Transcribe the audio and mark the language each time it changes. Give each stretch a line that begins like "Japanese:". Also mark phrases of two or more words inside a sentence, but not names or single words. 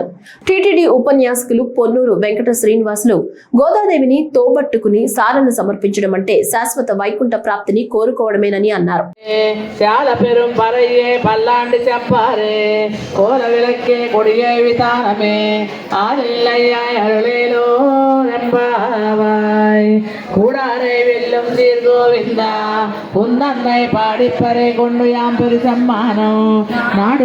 Telugu: టీటీడీ ఉపన్యాసకులు పొన్నూరు వెంకట శ్రీనివాసులు గోదాదేవిని తోబట్టుకుని సారెను సమర్పించడం అంటే శాశ్వత వైకుంఠ ప్రాప్తిని కోరుకోవడమేనని అన్నారు.
Tamil: கூடாரை வெல்லும் சீர் கோவிந்தா உந்தன்னை பாடிப்பறை கொண்டு யாம் பெரு சம்மானம் நாடு